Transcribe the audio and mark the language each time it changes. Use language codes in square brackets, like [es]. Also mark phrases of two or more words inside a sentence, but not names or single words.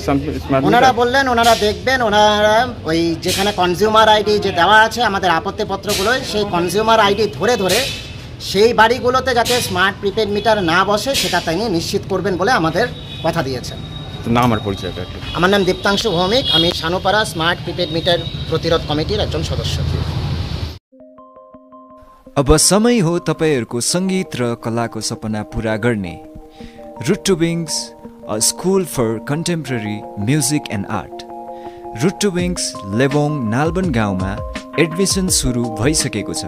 [bn] ওনারা বললেন ওনারা দেখবেন, ওনারা ওই যেখানে [en] consumer ID [bn] যে দেওয়া আছে আমাদের আপত্তিপত্রগুলো, সেই [en] consumer ID [bn] ধরে সেই বাড়িগুলোতে যাতে [en] smart prepaid meter [bn] না বসে সেটা তিনি নিশ্চিত করবেন বলে আমাদের কথা দিয়েছেন। নাম আর পরিচয়টা? আমার নাম দীপ্তাংশু ভৌমিক, আমি সানুপাড়া [en] smart prepaid meter [bn] প্রতিরোধ কমিটির একজন সদস্য। [ne] अब समय हो तपाईहरुको संगीत र कलाको सपना पूरा गर्ने। [en] Root to Wings, a school for contemporary music and art. [ne] रुट टु विंग्स लेबोङ नालबन गाउँमा एडमिसन सुरु भइसकेको छ।